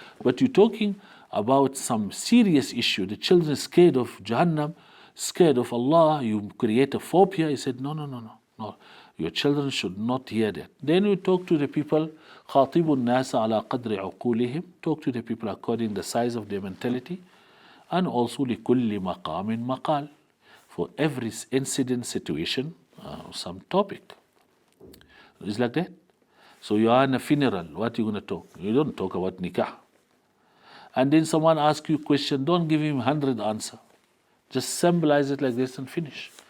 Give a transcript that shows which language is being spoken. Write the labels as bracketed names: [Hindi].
[English] But you're talking about some serious issue. The children are scared of Jahannam, scared of Allah. You create a phobia. He said, no. Your children should not hear that. Then we talk to the people, [Arabic] خاطب الناس على قدر عقولهم. [English] Talk to the people according to the size of their mentality. And also [Arabic] لكل مقام مقال. [English] For every incident, situation, some topic. It's like that. So you are in a funeral, what are you going to talk? You don't talk about nikah. And then someone asks you a question, don't give him 100 answers. Just symbolize it like this and finish.